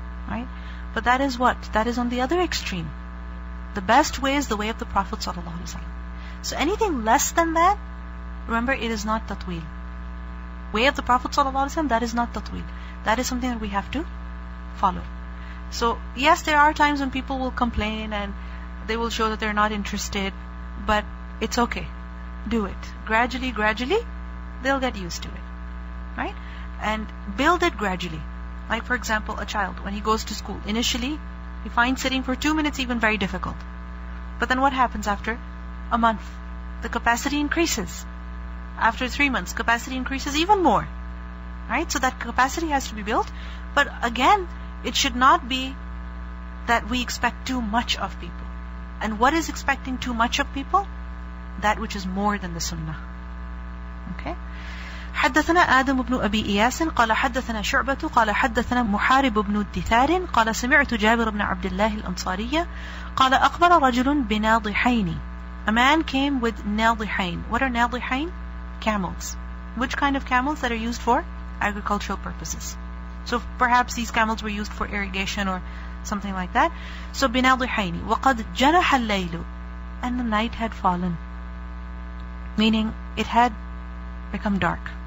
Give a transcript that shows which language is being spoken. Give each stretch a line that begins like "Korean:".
English: Right? But that is what? That is on the other extreme. The best way is the way of the Prophet ﷺ. So anything less than that, remember, it is not tatweel. Way of the Prophet ﷺ, that is not tatweel. That is something that we have to follow. So yes, there are times when people will complain and they will show that they're not interested, but it's okay. Do it. Gradually, they'll get used to it. Right? And build it gradually. Like for example, a child, when he goes to school, initially, he finds sitting for 2 minutes even very difficult. But then what happens after a month? The capacity increases. After 3 months, capacity increases even more. Right? So that capacity has to be built. But again, it should not be that we expect too much of people. And what is expecting too much of people? That which is more than the sunnah. Okay?
Arabic: حدثنا آدم بن أبي إياس قال حدثنا شعبة قال حدثنا محارب بن الدثار قال سمعت جابر بن عبد الله الأنصاري قال أقبل رجل بناضحين.
English: A man came with ناضحين. What are ناضحين? Camels. Which kind of camels that are used for agricultural purposes? So perhaps these camels were used for irrigation or something like that. So
Arabic: بناضحين وقد جنح الليل,
English: and the night had fallen, meaning it had become dark.